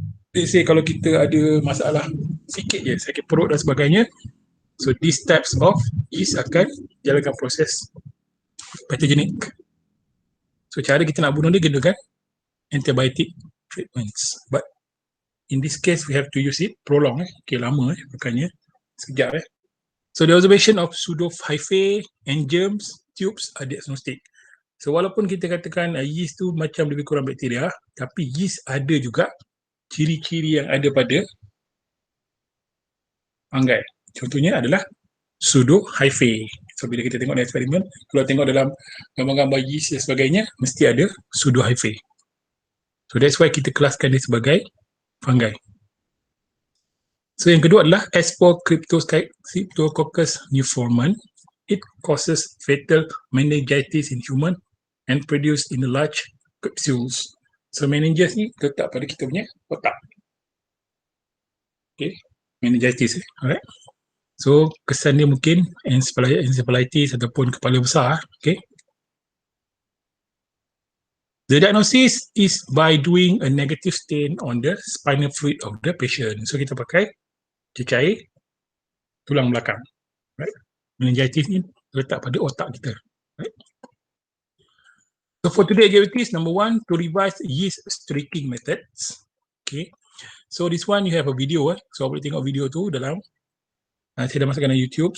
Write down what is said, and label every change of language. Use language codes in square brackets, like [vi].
[ms] Let's say kalau kita ada masalah sikit je, sakit perut dan sebagainya, [en] so these types of yeast [ms] akan jalankan proses pathogenik. [en] So [ms] cara kita nak bunuh dia gunakan [en] antibiotic treatments, but in this case we have to use it prolong, okay, [ms] lama makanya sekejap. [en] So the observation of pseudohyphae and germs tubes are diagnostic. [ms] So walaupun kita katakan yeast tu macam lebih kurang bakteria, tapi yeast ada juga ciri-ciri yang ada pada fungi. Contohnya adalah pseudohyphae. So bila kita tengok dalam eksperimen, kalau tengok dalam gambar-gambar yeast dan sebagainya, mesti ada pseudohyphae. [en] So that's why [ms] kita kelaskan dia sebagai fungi. So yang kedua adalah Cryptococcus neoformans. [en] It causes fatal meningitis in human and produced in large capsules. [ms] So meningitis ni letak pada kita punya otak. Okay, meningitis. Alright. So kesan dia mungkin encephalitis ataupun kepala besar. Okay. [en] The diagnosis is by doing a negative stain on the spinal fluid of the patient. [ms] So kita pakai cecair tulang belakang. Right. Meningitis ni letak pada otak kita. Right. [en] So for today's activities, number 1, to revise yeast streaking methods. Okay. So this one you have a video. [ms] So boleh tengok video tu dalam saya dah masukkan dalam YouTube.